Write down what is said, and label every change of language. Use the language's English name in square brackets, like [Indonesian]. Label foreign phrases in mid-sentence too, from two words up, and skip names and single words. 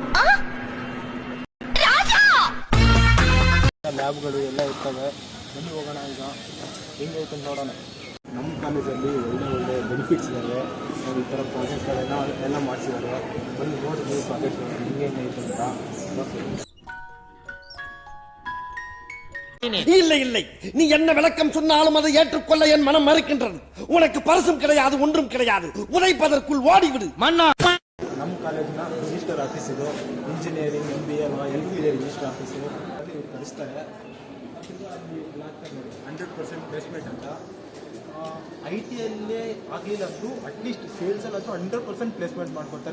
[Kannada] ಲ್ಯಾಬ್ಗಳು ಎಲ್ಲ ಇರ್ತವೆ. ಬನ್ನಿ ಹೋಗೋಣ. ಈಗ ಹೆಂಗೈತೆ ನೋಡೋಣ. ನಮ್ಮ ಕಾಲೇಜಲ್ಲಿ ಒಳ್ಳೆ ಬೆನಿಫಿಟ್ಸ್ ಇದ್ದಾವೆ. ನಾವು ಈ ಥರ ಪ್ರಾಜೆಕ್ಟ್ಗಳೆಲ್ಲ ಎಲ್ಲ ಮಾಡಿಸಿದ್ದಾರೆ. ಬನ್ನಿ ನೋಡಿ ನೀವು ಪ್ರಾಜೆಕ್ಟ್ಗಳು ಹೆಂಗೈತೆ ಅಂತ. [Tamil] இல்லை இல்லை, நீ என்ன விளக்கம் சொன்னாலும் அதை ஏற்றுக்கொள்ள என் மனம் மறுக்கின்றது. உனக்கு பரிசும் கிடையாது, ஒன்றும் கிடையாது. உதைப்பதற்குள் ஓடிவிடு மன்னா. [Kannada] ನಮ್ಮ ಕಾಲೇಜಿನ ರಿಜಿಸ್ಟರ್ ಆಫೀಸ್ ಇದು. ಇಂಜಿನಿಯರಿಂಗ್, MBA ಎಲ್ಲರೂ ಇದೆ ರಿಜಿಸ್ಟರ್ ಆಫೀಸು. ಅಲ್ಲಿ ಕಳಿಸ್ತಾರೆ. 100% ಪ್ಲೇಸ್ಮೆಂಟ್ ಅಂತ. IT ಯಲ್ಲೇ ಆಗಲಿಲ್ಲ ಅಂದರೂ ಅಟ್ಲೀಸ್ಟ್ ಸೇಲ್ಸಲ್ಲಾದರೂ 100% ಪ್ಲೇಸ್ಮೆಂಟ್ ಮಾಡ್ಕೊಡ್ತಾರೆ.